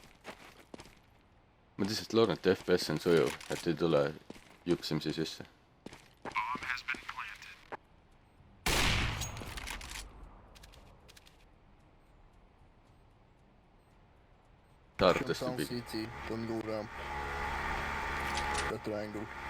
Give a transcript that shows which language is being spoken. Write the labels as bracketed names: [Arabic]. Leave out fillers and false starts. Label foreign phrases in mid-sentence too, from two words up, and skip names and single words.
[Estonian] Ma lihtsalt loodan, et FPS on sujuv, et ei tule jupsimisi sisse. [English] Bomb has been planted. Taartest Down [Estonian] läbi. [English] CT. Don't go ramp. Better angle.